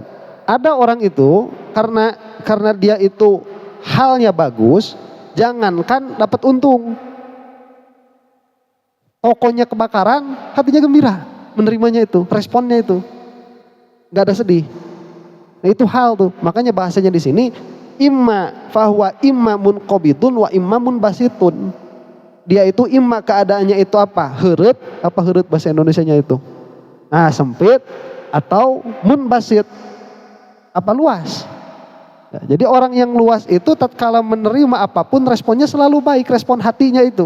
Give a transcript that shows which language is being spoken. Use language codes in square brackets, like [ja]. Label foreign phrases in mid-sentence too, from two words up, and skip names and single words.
[id] Ada orang itu karena dia itu halnya bagus, jangankan dapat untung. Tokonya kebakaran, hatinya gembira menerimanya itu, responnya itu. Gak ada sedih. Nah, itu hal tuh. Makanya bahasanya di sini [ar] إما فهو إما منقبض وإما منبسط. [id] Dia itu imma keadaannya itu apa? Heureut, apa heureut bahasa Indonesianya itu? Nah, sempit atau munbasit. Apa luas? Ya, jadi orang yang luas itu tatkala menerima apapun responnya selalu baik, respon hatinya itu.